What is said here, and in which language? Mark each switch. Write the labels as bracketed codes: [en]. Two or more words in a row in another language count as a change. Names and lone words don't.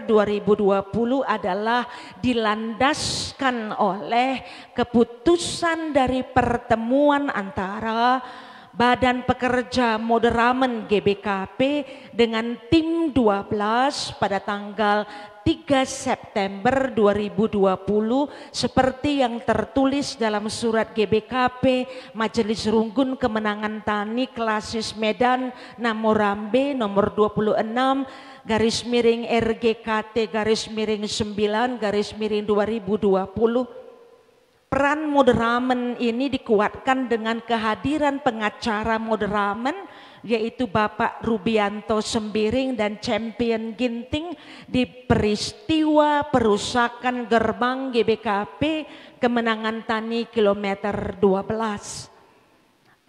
[id] 2020 adalah dilandaskan oleh keputusan dari pertemuan antara Badan Pekerja Moderamen GBKP dengan tim 12 pada tanggal 3 September 2020 seperti yang tertulis dalam surat GBKP Majelis Runggun Kemenangan Tani Klasis Medan Namorambe nomor 26 /RGKT/9/2020. Peran moderamen ini dikuatkan dengan kehadiran pengacara moderamen yaitu Bapak Rubianto Sembiring dan Champion Ginting di peristiwa perusakan gerbang GBKP Kemenangan Tani kilometer 12.